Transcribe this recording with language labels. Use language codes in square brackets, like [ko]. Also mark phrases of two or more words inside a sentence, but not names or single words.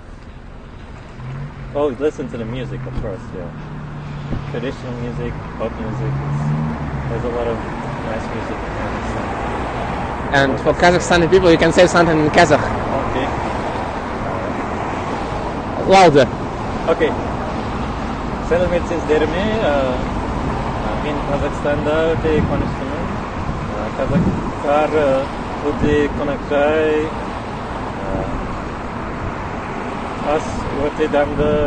[en] Oh, listen to the music, of course, yeah. Traditional music, pop music, there's a lot of nice music in Kazakhstan. And for Kazakhstani people, you can say something in Kazakh. Okay. Louder. [kk] Okay. Сәлеметсіздерме? Мен Қазақстанда өте қуаныштымын. Қазақтар өте қонақжай. Ас өте дәмді.